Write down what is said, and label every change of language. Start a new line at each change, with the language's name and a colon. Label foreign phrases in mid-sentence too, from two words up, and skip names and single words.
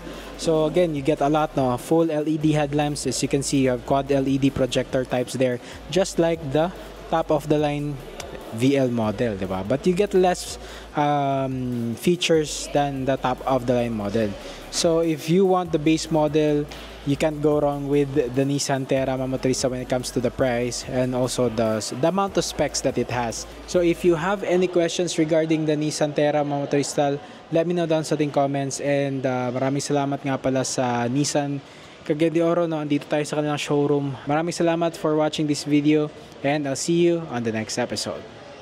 English: So again, you get a lot, no, full LED headlamps. As you can see, you have quad LED projector types there, just like the top of the line VL model, diba? But you get less features than the top of the line model. So if you want the base model, you can't go wrong with the Nissan Terra,
Filipino: mga motorista,
English: when it comes to the price and also the amount of specs that it has. So if you have any questions regarding the Nissan Terra,
Filipino: mga motorista,
English: let me know down
Filipino: sa ating
English: comments.
Filipino: And maraming salamat nga pala sa Nissan Cagayan de Oro, no, andito tayo sa kanilang showroom. Maraming salamat
English: for watching this video, and I'll see you on the next episode.